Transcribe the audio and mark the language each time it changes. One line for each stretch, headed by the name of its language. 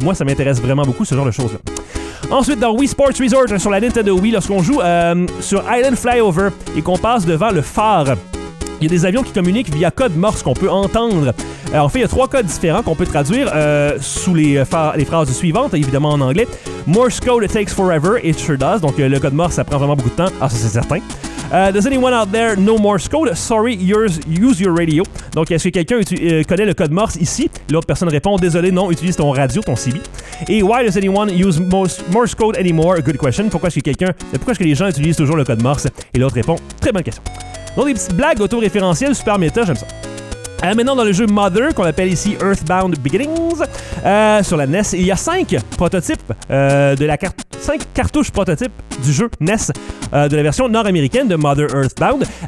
French: Moi, ça m'intéresse vraiment beaucoup, ce genre de choses-là. Ensuite, dans Wii Sports Resort sur la Nintendo Wii, lorsqu'on joue sur Island Flyover et qu'on passe devant le phare, il y a des avions qui communiquent via code Morse qu'on peut entendre. En fait, il y a trois codes différents qu'on peut traduire sous les phrases suivantes, évidemment en anglais.
English: Morse code, it takes forever, it sure does.
French: Donc, le code Morse, ça prend vraiment beaucoup de temps. Ah, ça, c'est certain.
English: Does anyone out there know Morse code? Sorry, use your radio.
French: Donc, est-ce que quelqu'un connaît le code Morse ici? L'autre personne répond, désolé, non, utilise ton radio, ton CB.
English: Et why does anyone use Morse code anymore? Good question.
French: Pourquoi est-ce que les gens utilisent toujours le code Morse? Et l'autre répond, très bonne question. Donc, des petites blagues auto-référentielles, super méta, j'aime ça. Maintenant, dans le jeu Mother, qu'on appelle ici Earthbound Beginnings, sur la NES, il y a 5 prototypes de la carte. 5 cartouches prototypes du jeu NES de la version nord-américaine de Mother Earthbound.